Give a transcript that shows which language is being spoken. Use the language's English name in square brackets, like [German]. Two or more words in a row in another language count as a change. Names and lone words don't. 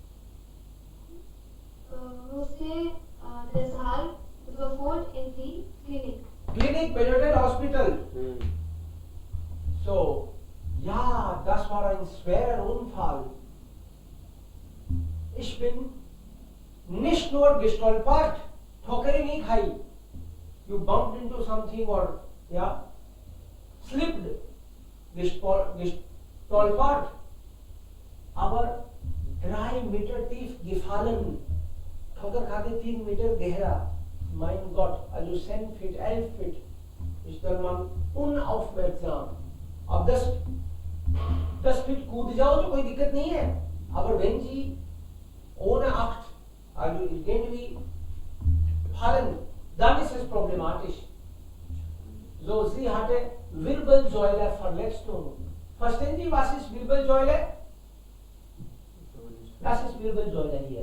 [German] Musste deshalb sofort in die Klinik. Klinik Benedel Hospital. So, ja, das war ein schwerer Unfall. Ich bin nicht nur gestolpert, [Hindi] ठोकरें नहीं खाई. [English] You bumped into something or yeah, slipped, [German] gestolpert, aber 3 Meter tief gefallen. [Hindi] ठोकर खाते 3 Meter गहरा. [German] Mein Gott, also 10 Feet, 11 Feet ist der Mann unaufmerksam. [Hindi] अब 10 Feet कूद जाओ तो कोई दिक्कत नहीं है. [German] Aber wenn Sie ohne Acht, also irgendwie fallen, dann ist es problematisch. So, sie hatte Wirbelsäuleverletzung. Verstehen Sie, was ist Wirbelsäule? Das ist Wirbelsäule hier.